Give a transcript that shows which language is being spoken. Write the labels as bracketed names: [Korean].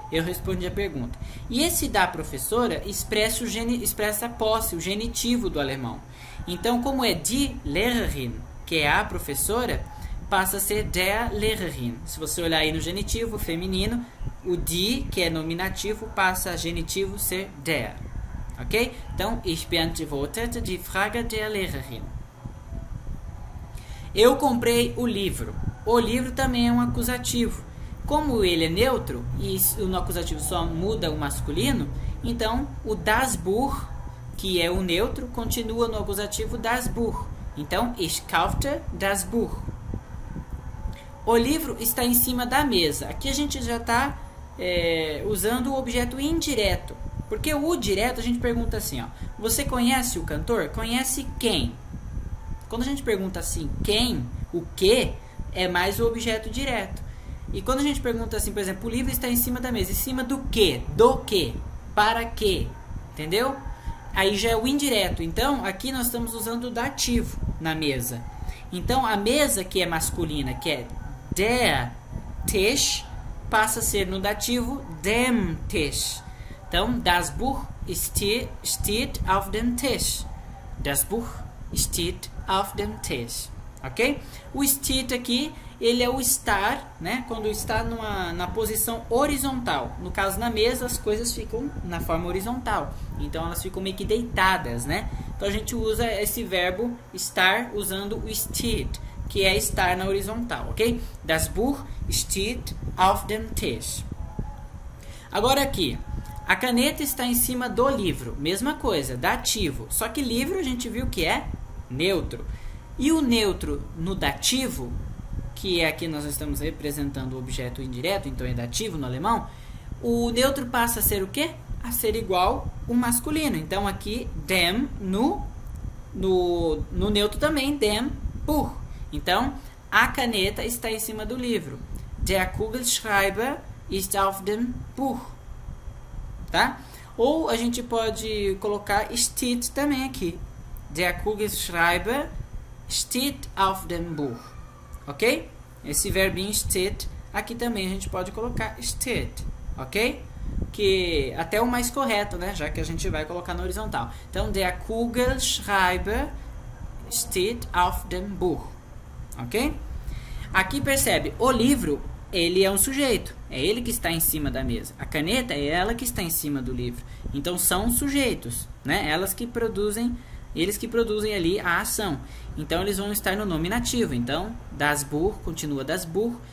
[Portuguese] Eu respondi a pergunta. E esse da professora expressa a posse, o genitivo do alemão. Então, como é die Lehrerin, que é a professora, passa a ser der Lehrerin. Se você olhar aí no genitivo feminino, o die, que é nominativo, passa a genitivo ser der. Ok? [German] Então, ich beantwortete die Frage der Lehrerin. [Portuguese] Eu comprei o livro. O livro também é um acusativo. Como ele é neutro e no acusativo só muda o masculino, então o das Buch, que é o neutro, continua no acusativo das Buch. Então, [German] ich kaufte das Buch. [Portuguese] O livro está em cima da mesa. Aqui a gente já está usando o objeto indireto. Porque o direto a gente pergunta assim, ó, você conhece o cantor? Conhece quem? Quando a gente pergunta assim, quem, o que, é mais o objeto direto. E quando a gente pergunta assim, por exemplo, o livro está em cima da mesa. Em cima do quê? Do quê? Para quê? Entendeu? Aí já é o indireto. Então, aqui nós estamos usando o dativo na mesa. Então, a mesa que é masculina, que é der Tisch, passa a ser no dativo dem Tisch. [German] Então, das Buch steht auf dem Tisch. Das Buch steht auf dem Tisch. [Portuguese] Ok? O steht aqui, ele é o estar, né? Quando está na posição horizontal. No caso, na mesa, as coisas ficam na forma horizontal. Então, elas ficam meio que deitadas, né? Então, a gente usa esse verbo estar usando o steht, que é estar na horizontal, ok? [German] Das Buch steht auf dem Tisch. [Portuguese] Agora aqui, a caneta está em cima do livro. Mesma coisa, dativo. Só que livro a gente viu que é neutro. E o neutro no dativo, que é aqui nós estamos representando o objeto indireto, então é dativo no alemão, o neutro passa a ser o quê? A ser igual o masculino. Então aqui, dem, no neutro também, dem, Buch. Então, a caneta está em cima do livro. [German] Der Kugelschreiber ist auf dem Buch. [Portuguese] Tá? Ou a gente pode colocar steht também aqui. [German] Der Kugelschreiber steht auf dem Buch. [Portuguese] Ok? Esse verbinho steht, aqui também a gente pode colocar steht. Ok? Que até o mais correto, né? Já que a gente vai colocar na horizontal. [German] Então, der Kugelschreiber steht auf dem Buch. [Portuguese] Ok? Aqui percebe, o livro, ele é um sujeito. É ele que está em cima da mesa. A caneta é ela que está em cima do livro. Então, são sujeitos, né? Eles que produzem ali a ação. Então, eles vão estar no nominativo. Então, das Buch continua das Buch.